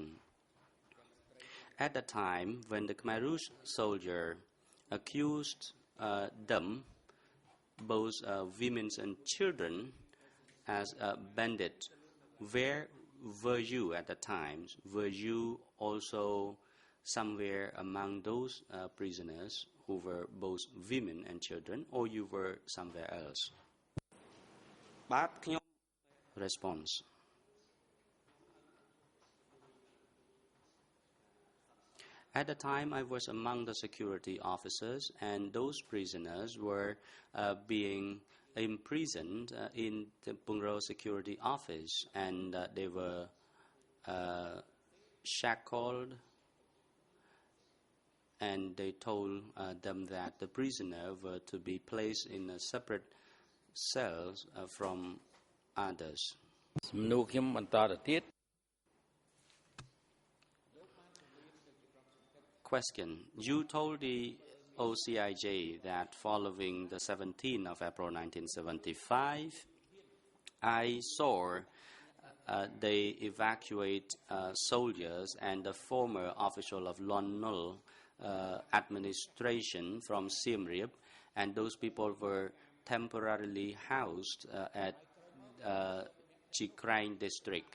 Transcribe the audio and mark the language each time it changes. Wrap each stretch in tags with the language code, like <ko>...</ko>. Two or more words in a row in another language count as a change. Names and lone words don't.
<en>At the time when the Khmer Rouge soldier accused them, both women and children, as a bandit, where were you at the time? Were you also somewhere among those prisoners who were both women and children, or you were somewhere else?</en> <km>បាទខ្ញុំ</km> <en>Response. At the time, I was among the security officers, and those prisoners were being imprisoned in the Pungro security office, and they were shackled, and they told them that the prisoner were to be placed in a separate cells from others.</en> <km>សំណួរខ្ញុំបន្តទៅទៀត</km> <en>Question. You told the OCIJ that following the 17th of April 1975, I saw they evacuate soldiers and the former official of Lon Nol administration from Siem Reap, and those people were temporarily housed at Chikrang district.</en>